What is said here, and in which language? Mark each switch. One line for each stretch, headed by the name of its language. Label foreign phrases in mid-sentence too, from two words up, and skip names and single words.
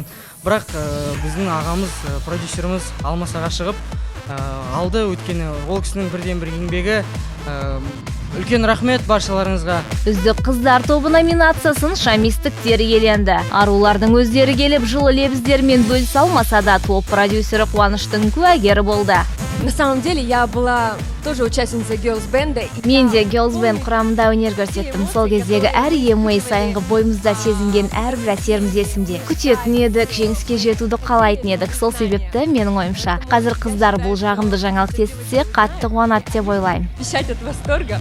Kazakh: Бірақ біздің ағамыз, продюсеріміз Алмасаға шығып алды. Өткені ол кісінің бірден бір еңбегі. Үлкен рахмет баршаларыңызға. Үздік қыздар тобы номинациясын шамистіктер иеленді. Арулардың өздері келіп жылы лебіздермен бөлісе алмаса да, топ продюсері қуаныштың куәгері болды.
Russian: На самом деле я была тоже участницей Girls Band.
Kazakh: Мен де Girls Band құрамында өнер көрсеттім. Сол кездегі әр EMA сайынғы бойымызда сезінген әрбір әсеріміз есімде. Күтетін едік, жеңіске жетуді қалайтын едік. Сол себепті менің ойымша, қазір қыздар бұл жағымды жаңалық естісе, қатты қуанады деп ойлаймын.
Russian: Пищать от восторга.